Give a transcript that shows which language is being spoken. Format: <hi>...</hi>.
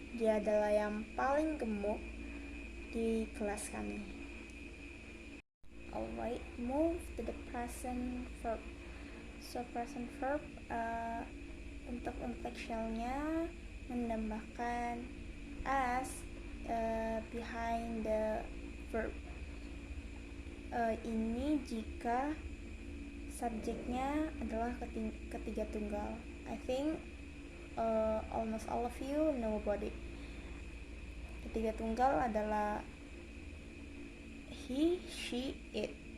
<id>Dia adalah yang paling gemuk di kelas kami.</id> <en>Alright, move to the present verb. So present verb</en> <id>untuk inflectionalnya menambahkan</id> <en>as behind the verb.</en> <id>Ini jika subjeknya adalah ketiga tunggal.</id> <en>I think almost all of you know about it.</en> <id>Ketiga tunggal adalah he, she, it.</id>